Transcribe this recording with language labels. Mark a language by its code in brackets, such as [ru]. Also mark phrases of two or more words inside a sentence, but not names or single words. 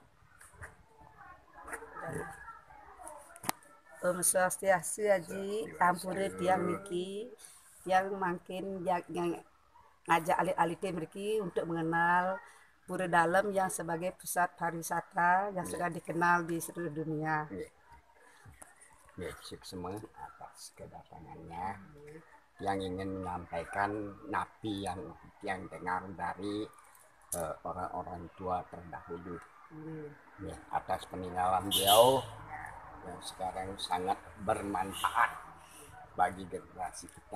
[ban] Om Swastiastu Haji Ampure tiang niki [id] yang makin [ban] ngajak alit-alit mriki [id] untuk mengenal Pura Dalem yang sebagai pusat pariwisata yang sudah dikenal di seluruh dunia. Semua atas kedatangannya yang ingin menyampaikan napi yang dengar dari orang-orang tua terdahulu ya, atas peninggalan beliau yang sekarang sangat bermanfaat bagi generasi kita.